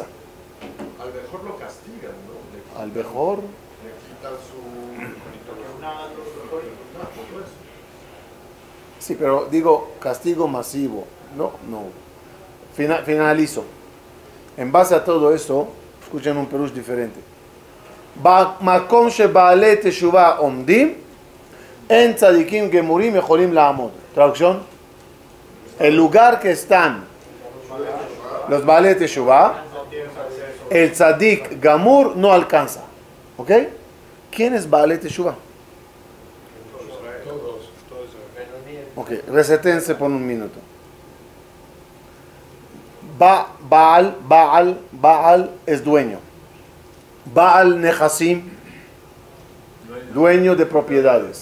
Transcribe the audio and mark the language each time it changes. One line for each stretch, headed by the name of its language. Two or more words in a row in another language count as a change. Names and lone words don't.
Spanish: Al mejor lo castigan, ¿no? Al mejor. Le quitan su... Sí, pero digo castigo masivo. No. Finalizo. En base a todo esto, escuchen un perush diferente.
Hebrew: מקום שבעלי תשובה עומדים אין צדיקים גמורים יכולים לעמוד.
Spanish: Traducción. El lugar que están los
Hebrew: בעלי תשובה,
Spanish: el
Hebrew: צדיק גמור
Spanish: no alcanza. ¿Ok? ¿Quién es
Hebrew: בעלי תשובה?
Spanish: Ok, resetense por un minuto. Baal es dueño.
Hebrew: בעל נכסים,
Spanish: dueño de propiedades.